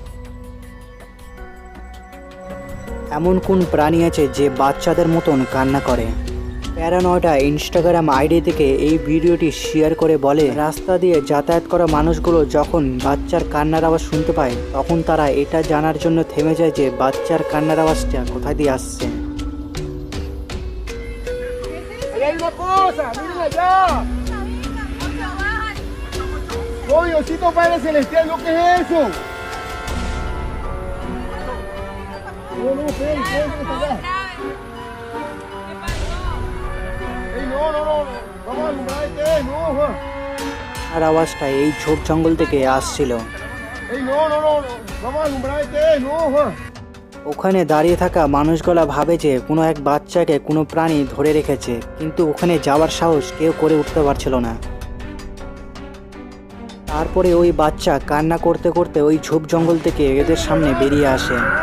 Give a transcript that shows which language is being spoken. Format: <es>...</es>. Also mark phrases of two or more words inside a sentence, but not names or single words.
<bn>এমন কোন প্রাণী আছে যে বাচ্চাদের মতন কান্না করে? প্যারানয়ডা ইনস্টাগ্রাম আইডি থেকে এই ভিডিওটি শেয়ার করে বলে, রাস্তা দিয়ে যাতায়াত করা মানুষগুলো যখন বাচ্চার কান্নার আওয়াজ শুনতে পায় তখন তারা এটা জানার জন্য থেমে যায় যে বাচ্চার কান্নার আওয়াজটা কোথা দিয়ে আসছে।</bn> <es>Ahí hay una cosa, miren allá. Oh, Diosito Padre Celestial, ¿lo que es eso? No, no, espera, está acá. Ey, no, no, no, no. Vamos a alumbrar este, no, Juan.</es> <bn>আর আওয়াজটা এই ঝোপ জঙ্গল থেকে আসছিল।</bn> <es>Ey, no, no, no, no. Vamos a alumbrar este, no, Juan.</es> <bn>ওখানে দাঁড়িয়ে থাকা মানুষগুলা ভাবে যে কোনো এক বাচ্চাকে কোনো প্রাণী ধরে রেখেছে, কিন্তু ওখানে যাওয়ার সাহস কেউ করে উঠতে পারছিল না। তারপরে ওই বাচ্চা কান্না করতে করতে ওই ঝোপ জঙ্গল থেকে এদের সামনে বেরিয়ে আসে।</bn>